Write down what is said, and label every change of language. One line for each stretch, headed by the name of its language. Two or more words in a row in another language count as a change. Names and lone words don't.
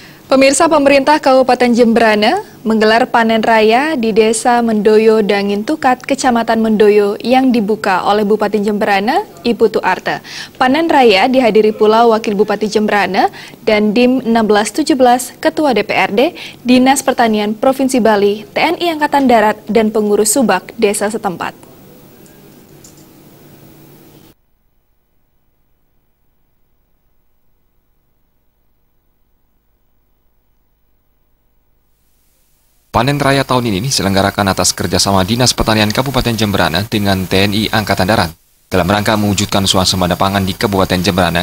Indonesian: Pemirsa, pemerintah Kabupaten Jemberana menggelar panen raya di Desa Mendoyo Dangin Tukat, Kecamatan Mendoyo yang dibuka oleh Bupati Jemberana, Ibu Tuarte. Panen raya dihadiri pula Wakil Bupati Jemberana dan DIM 1617, Ketua DPRD, Dinas Pertanian Provinsi Bali, TNI Angkatan Darat, dan pengurus Subak desa setempat. Panen raya tahun ini diselenggarakan atas kerjasama Dinas Pertanian Kabupaten Jemberana dengan TNI Angkatan Darat dalam rangka mewujudkan swasembada pangan di Kabupaten Jemberana.